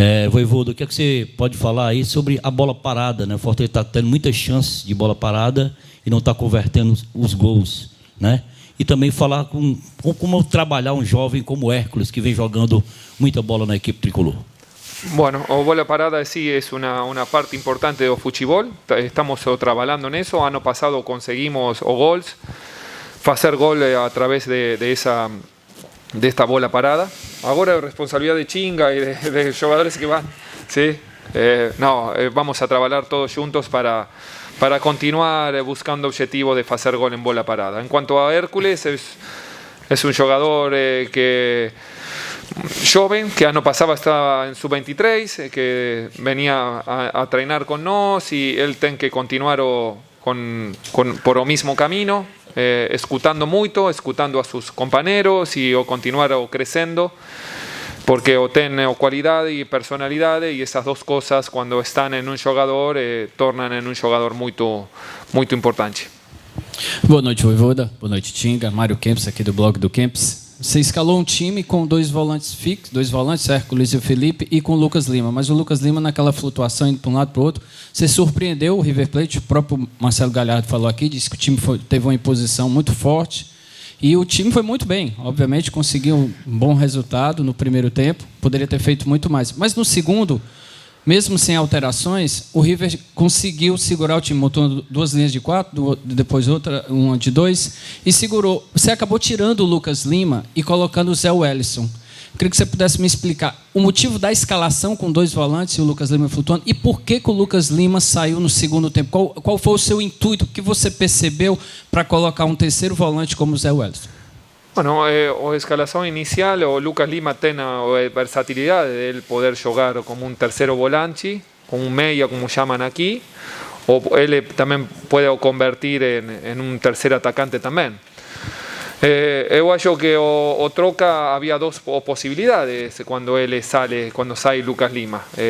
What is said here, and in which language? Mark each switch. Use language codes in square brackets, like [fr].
[pt] Voivoda, o que é que você pode falar aí sobre a bola parada, né? O Fortaleza está tendo muitas chances de bola parada e não está convertendo os gols, né? E também falar como trabalhar um jovem como Hércules, que vem jogando muita bola na equipe Tricolor. [es] Bueno, o bola parada sí es una parte importante del fútbol. Estamos trabajando en eso. Año pasado conseguimos gols, hacer gol a través de esta bola parada. Ahora es responsabilidad de Chinga y de jugadores que van. ¿Sí? Vamos a trabajar todos juntos para continuar buscando objetivo de hacer gol en bola parada. En cuanto a Hércules, es un jugador que joven, que año pasado estaba en sub-23, que venía a treinar con nos y él tiene que continuar por el mismo camino, escutando mucho, escutando a sus compañeros y continuar creciendo, porque tiene cualidad y personalidad, y esas dos cosas cuando están en un jugador tornan en un jugador muy importante. [pt] Boa noite, Voivoda. Boa noite, Tinga. Mário Kempis, aqui do blog do Kempis. Você escalou um time com dois volantes fixos, Hércules e o Felipe, e com o Lucas Lima. Mas o Lucas Lima, naquela flutuação, indo para um lado para o outro, você surpreendeu o River Plate. O próprio Marcelo Galhardo falou aqui, disse que o time teve uma imposição muito forte. E o time foi muito bem. Obviamente, conseguiu um bom resultado no primeiro tempo. Poderia ter feito muito mais. Mas no segundo, mesmo sem alterações, o River conseguiu segurar o time, montou duas linhas de 4, depois outra, uma de 2, e segurou. Você acabou tirando o Lucas Lima e colocando o Zé Wellison. Queria que você pudesse me explicar o motivo da escalação com dois volantes e o Lucas Lima flutuando, e por que o Lucas Lima saiu no segundo tempo. Qual foi o seu intuito, o que você percebeu para colocar um terceiro volante como o Zé Wellison? [es] Bueno, o escalación inicial, o Lucas Lima tiene versatilidad de él poder jugar como un tercero volante, como un media, como llaman aquí, o él también puede convertir en un tercer atacante también. Yo creo que o troca había dos posibilidades cuando sale Lucas Lima.